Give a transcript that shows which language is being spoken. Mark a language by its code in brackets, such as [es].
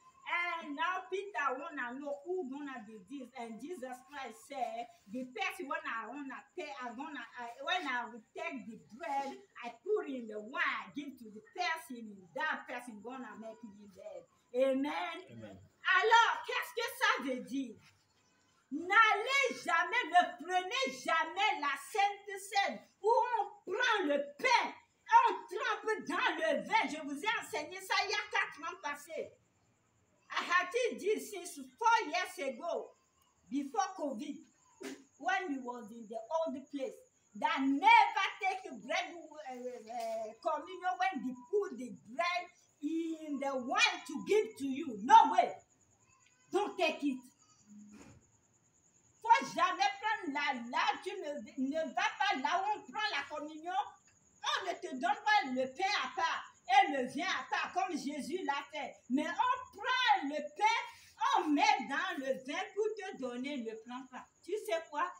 [en] And now Peter want to know who's going to do this. And Jesus Christ said, the person when I will take the bread, I put in the wine, give to the person, that person going to make me dead. Amen. Amen. [fr] Alors, qu'est-ce que ça veut dire? N'allez jamais, ne prenez jamais la Sainte Seine où on prend le pain, on trempe dans le vin. Je vous ai enseigné ça il y a 4 ans passés. [en] I had this since 4 years ago, before COVID, when we was in the old place, that never take bread communion when they put the bread in the wine to give to you. No way. Don't take it. [fr] Faut jamais prendre là, tu ne vas pas là où on prend la communion. On ne te donne pas le pain à part et le vin à part comme Jésus l'a fait. Mais on prend le pain, on met dans le vin pour te donner, ne prends pas. Tu sais quoi?